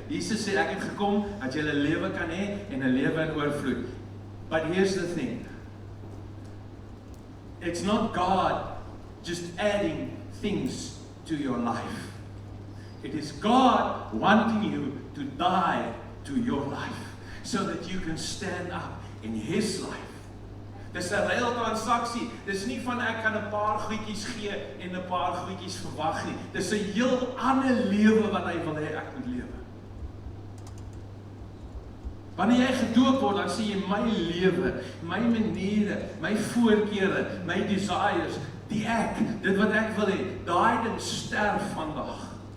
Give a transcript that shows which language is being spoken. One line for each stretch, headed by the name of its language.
Afrikaans: Jesus sê ek het gekom dat julle lewe kan hê en 'n lewe in oorvloed.
English: But here's the thing. It's not God just adding things to your life. It is God wanting you to die to your life so that you can stand up in His life.
Afrikaans: Dis 'n reël transaksie. Dis nie van ek kan 'n paar goedjies gee en 'n paar goedjies verwag nie. Dis 'n heel ander lewe wat hy wil hê ek moet lewe. Wanneer jy gedoop word, dan sê jy my lewe, my maniere, my voorkeure, my desires, die ek, dit wat ek wil hê, daai ding sterf vandag.